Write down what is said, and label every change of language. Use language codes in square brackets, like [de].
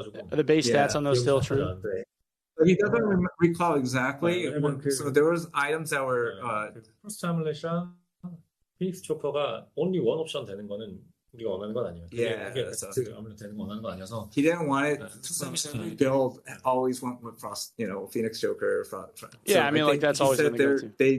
[en] The base stats on those still true? But he doesn't recall exactly. So there was items that were [ko] Frost Amulet이랑 피닉스 초퍼가 [en] only one option [ko] 되는 거는 우리가 원하는 건 아니에요. 그게 아무래도 되는 거 원하는 거 아니어서. [en] He didn't want it to build. Always went with Frost, Phoenix Joker. Yeah, I mean, like that's always been the go-to.